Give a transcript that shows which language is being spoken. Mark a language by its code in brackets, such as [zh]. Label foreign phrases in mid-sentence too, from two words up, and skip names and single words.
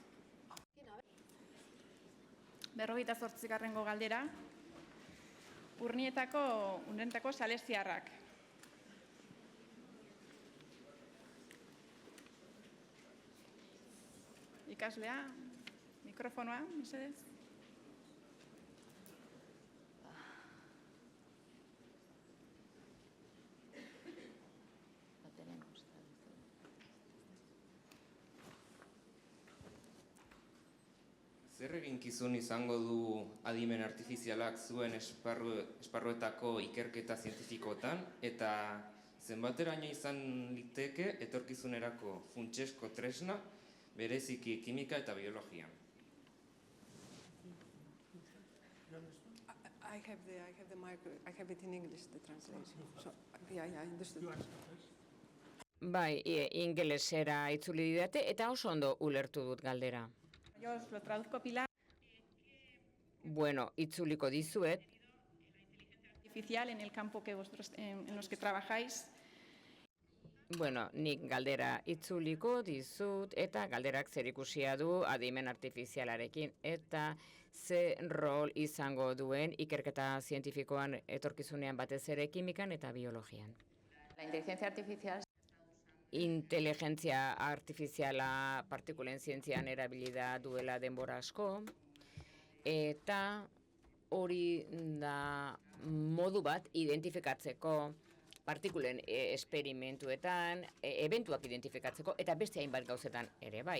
[eu] 48. galdera. Urnietako salesiarrak. Ikaslea, mikrofonoa, mesedez. [es] Lo tenemos. [eu] Zer eginkizun izango du adimen artifizialak zuen esparruetako ikerketa zientifikotan, eta zenbateraino izan liteke etorkizunerako funtsesko tresna, bereziki kimika eta biologia? [en] I have it in English, the translation. So, yeah, I understood. [eu] Bai, ingelesera itzuli didate eta oso ondo ulertu dut galdera. [es] Yo os lo traduzco, Pilar. [eu] Bueno, itzuliko dizuet. [es] Artificial en el campo en los que trabajáis. [eu] Bueno, nik galdera itzuliko dizut eta galderak zerikusia du adimen artifizialarekin eta ze rol izango duen ikerketa zientifikoan etorkizunean batez ere kimikan eta biologian. [es] La inteligencia artificial [eu] Inteligentzia artifiziala partikulen zientzian erabili da duela denbora asko eta hori da modu bat identifikatzeko partikulen esperimentuetan, ebentuak identifikatzeko, eta beste hainbat gauzetan ere bai.